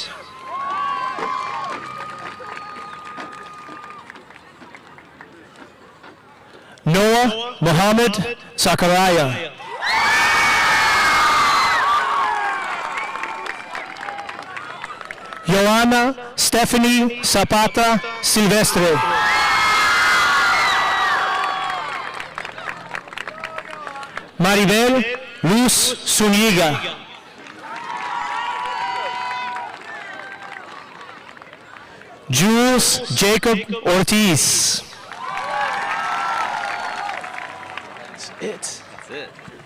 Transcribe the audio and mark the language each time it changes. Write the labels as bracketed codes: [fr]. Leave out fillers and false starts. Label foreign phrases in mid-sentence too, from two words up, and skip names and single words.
[en] Noah Mohammed Sakaraya. Joanna Stephanie Zapata Silvestre. Maribel Luz Zuniga. Jules Jacob Ortiz. That's it. That's it.